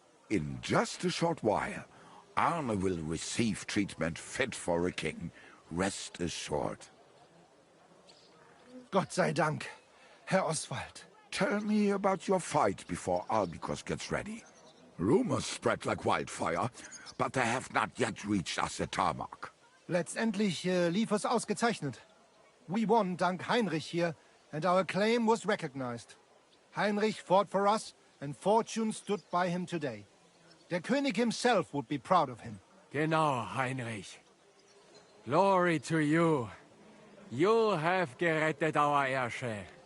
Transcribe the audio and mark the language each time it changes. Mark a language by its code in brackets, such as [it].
[en] In just a short while, Arne will receive treatment fit for a king. Rest assured. [de] Gott sei Dank, Herr Oswald. [en] Tell me about your fight before Albicus gets ready. Rumors spread like wildfire, but they have not yet reached us at Tarmac. [de] Letztendlich lief es ausgezeichnet. [en] We won dank Heinrich here, and our claim was recognized. Heinrich fought for us, and fortune stood by him today. [de] Der König [en] himself would be proud of him. [de] Genau, [en] Heinrich. Glory to you. You have [de] gerettet [en] our Ersche.